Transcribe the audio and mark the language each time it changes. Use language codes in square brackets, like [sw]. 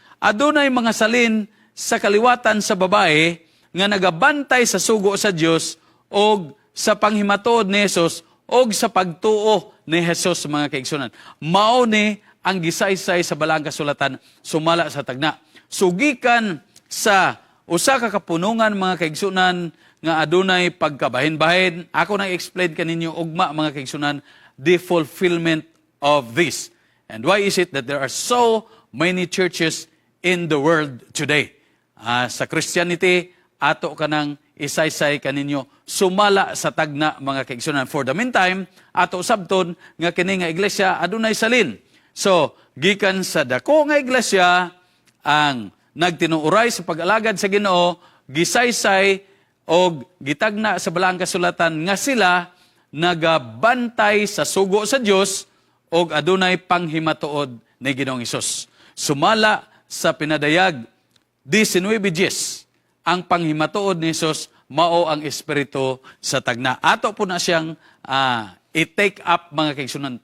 [ceb] Adunay mga salin sa kaliwatan sa babae nga nagabantay sa sugo sa Dios o sa panghimatuod ni Jesus o sa pagtuo ni Jesus, mga kaigsunan. Mao ni ang gisaysay sa balaang kasulatan sumala sa tagna. Sugikan sa usa ka kapunungan, mga kaigsunan, nga adunay pagkabahin-bahin. Ako nang explain kaninyo ugma, mga kaigsunan, [en] the fulfillment of this. And why is it that there are so many churches in the world today? [ceb] Sa Christianity, ato kanang isaysay kaninyo sumala sa tagna, mga kaigsunan. [en] For the meantime, [ceb] ato sabton nga kini nga iglesia adunay salin. So, gikan sa dako nga iglesia ang nagtinuuray sa pag-alagad sa Ginoo, gisaysay o gitagna sa balaang kasulatan nga sila nagabantay sa sugo sa Dios o adunay panghimatuod ni Ginoong Hesus. Sumala sa pinadayag 19:10, ang panghimatuod ni Hesus mao ang espiritu sa tagna. Ato po na siyang i-take up, mga kaigsunan.